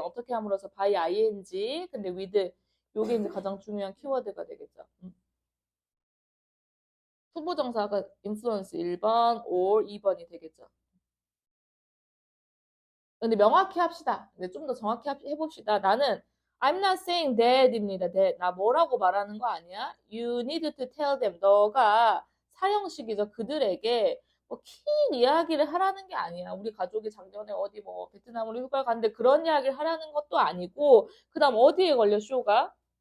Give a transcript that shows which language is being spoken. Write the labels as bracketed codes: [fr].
[ko] 어떻게 함으로써 [en] by ing. [ko] 근데 with. 요게 이제 가장 중요한 키워드가 되겠죠. 투부정사가 influence 1번, or 2번이 되겠죠. 근데 명확히 합시다. 근데 좀 더 정확히 해봅시다. 나는 [en] I'm not saying that입니다. that. [ko] 나 뭐라고 말하는 거 아니야? [en] You need to tell them. [ko] 너가 사형식이죠. 그들에게 긴 이야기를 하라는 게 아니야. 우리 가족이 작년에 어디 뭐 베트남으로 휴가를 갔는데 그런 이야기를 하라는 것도 아니고 그 다음 어디에 걸려 쇼가?